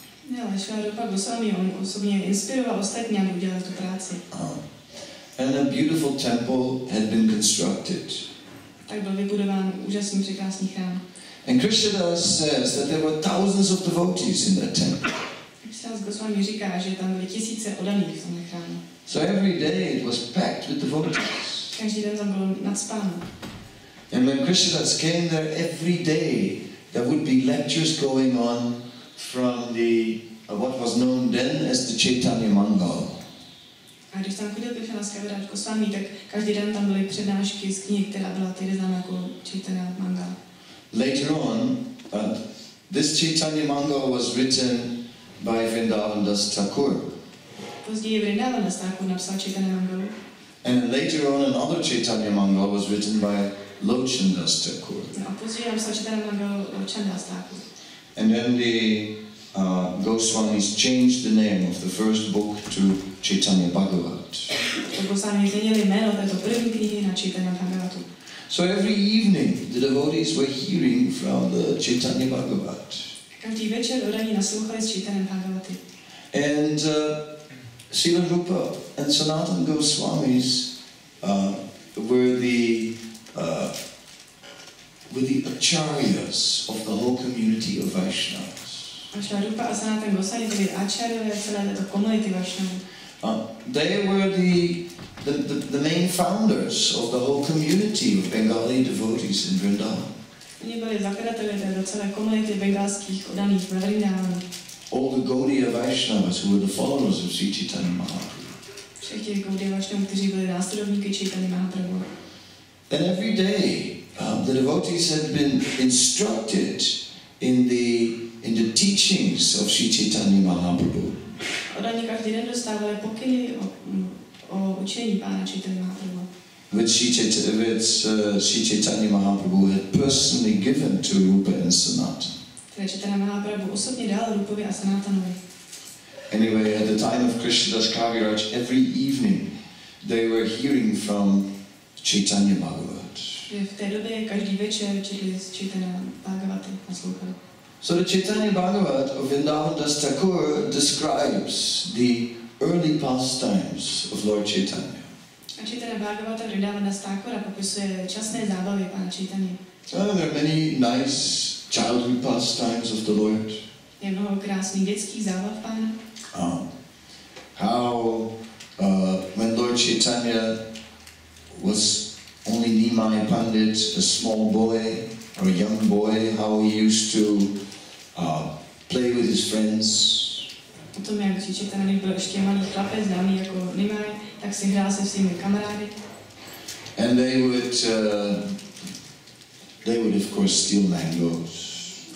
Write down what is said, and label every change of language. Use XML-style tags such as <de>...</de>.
<cs>Ne, ale Srila Rupa Goswami, on osobně inspiroval ostatní, aby udělali tu práci.</cs> <en>And a beautiful temple had been constructed.</en> <cs>Tak byl vybudován úžasný, překrásný chrám.</cs> <en>And Krishna says that there were thousands of devotees in that temple.</en> <cs>Krishna Goswami říká, že tam byly tisíce oddaných v tom chrámu.</cs> <en>So every day it was packed with devotees.</en> <cs>Každý den tam bylo nacpáno.</cs> <en>And when Krishnadas came there every day, there would be lectures going on from the what was known then as the Caitanya-caritamrita.</en> <cs>A když tam chodil Krishnadas Kaviraj Goswami, tak každý den tam byly přednášky z knih, která byla tehdy známá jako Caitanya-caritamrita.</cs> <en>Later on, this Caitanya-caritamrita was written by Vrindavan Das Thakur.</en> <cs>Později Vrindavan Das Thakur napsal Caitanya-caritamritu.</cs> <en>And later on another Chaitanya Mangala was written by Lochandas Thakur.</en> <cs>A později napsal Čайтanya-mangala Lochandas Thakur.</cs> <en>And then the Goswamis changed the name of the first book to Chaitanya Bhagavat.</en> <cs>Goswami změnili jméno této první knihy na Čайтanya-bhagavatu.</cs> <en>So every evening the devotees were hearing from the Chaitanya Bhagavat.</en> <cs>Každý večer odaní naslouchali z Čайтanya-bhagavaty.</cs> <en>And Srila Rupa and Sanatana Goswamis were the acharyas of the whole community of Vaishnavas.</en> <cs>Srila Rupa a Sanatana Goswami byli acharyové celé této komunity Vaishnavů.</cs> <en>They were the main founders of the whole community of Bengali devotees in Vrindavan.</en> <cs>Oni byli zakladateli této celé komunity bengalských oddaných ve Vrindavanu.</cs> <en>All the Gaudiya Vaishnavas who were the followers of Sri Chaitanya Mahaprabhu.</en> <cs>Všech těch Gaudiya Vaishnavů, kteří byli následovníky Chaitanya Mahaprabhu.</cs> <en>And every day the devotees had been instructed in the teachings of Sri Chaitanya Mahaprabhu.</en> <cs>Oddaní každý den dostávali pokyny o učení Pána Chaitanya Mahaprabhu.</cs> <en>Which Sri Chaitanya Mahaprabhu had personally given to Rupa and Sanatana.</en> <cs>Které Chaitanya Mahaprabhu osobně dal Rupovi a Sanatanovi.</cs> <en>Anyway, at the time of Krishnadas Kaviraj, every evening they were hearing from Chaitanya Bhagavat.</en> <cs>V té době každý večer četli z Chaitanya Bhagavaty naslouchali.</cs> <en>So the Chaitanya Bhagavat of Vrindavan Das Thakur describes the early pastimes of Lord Chaitanya.</en> <cs>A Chaitanya Bhagavata Vrindavan Das Thakura popisuje časné zábavy Pána Chaitanya.</cs> <en>There are many nice childhood pastimes of the Lord.</en> <cs>Je mnoho krásných dětských zábav Pána.</cs> <en>How when Lord Chaitanya was only Nimai Pandit, a small boy or a young boy, how he used to play with his friends.</en> <cs>O tom, jak Chaitanya byl ještě malý chlapec, známý jako Nimai, tak si hrál se svými kamarády.</cs> <en>And they would of course steal mangoes.</en>